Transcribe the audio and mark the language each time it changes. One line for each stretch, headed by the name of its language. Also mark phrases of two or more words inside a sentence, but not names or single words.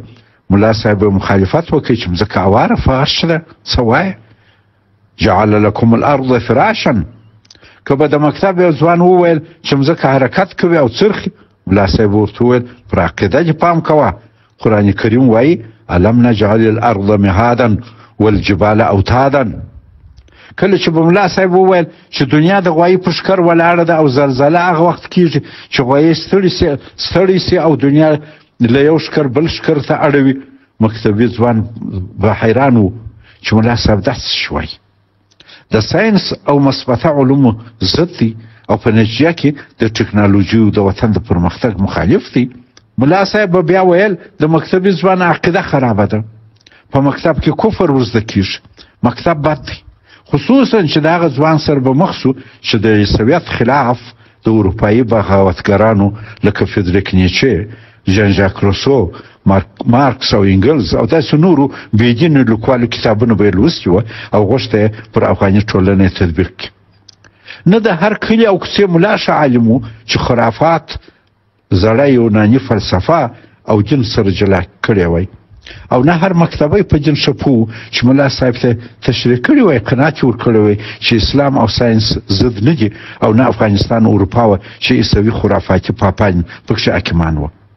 Pashto: ملا صاحب مخالفت وکړي چې مځکه اواره فرش ده. څه وایه؟
Arabic: جعل لکم الارض فراشا.
Pashto: که به د مکتب یو ځوان وویل چې مځکه حرکت کوي او څرخي، ملا صاحب ورته وویل پر عقیده دې پام کوه. قرآن کریم وایي
Arabic: الم نجعل الارض مهادا والجبال اوتادا.
Pashto: کله چې به ملا صاحب وویل چې دنیا د غوایي په ښکر ولاړه ده او زلزله هغه وخت کېږي چې غوایي ستړي سي او دنیا له یو ښکر بل ښکر ته اړوي، مکتبي ځوان به حیران و چې ملا صاحب داسې څه وایي. د ساینس او مثبته علومو ضد دی او په نتیجه کې د ټکنالوژي او د وطن د پرمختګ مخالف دی. ملا صاحب به بیا ویل د مکتبي ځوان عقیده خرابه ده، په مکتب کې کفر ورزده کېږي، مکتب بد دی. خصوصا چې د هغه ځوان سره به مخ سو چې د سویت خلاف د اروپایي بغاوتګرانو لکه فریدریک نیچه، ژان ژاک روسو، مارکس او انګلز او داسې نورو بېدینو لیکوالو کتابونه به یې لوستي وه او غوښته یې پر افغاني ټولنې تطبیق کړي. نه د هر کلي او کوڅې ملا ښه عالم و چې خرافات، زړه یوناني فلسفه او دین سره جلا کړی وای، او نه هر مکتبی په دین شپو چې ملا صاحب ته تشریح کړی وای قناعت یې ورکړی وای چې اسلام او ساینس ضد نه دي، او نه افغانستان او اروپا وه چې عیسوي خرافاتي پاپان پکښې حاکمان وه.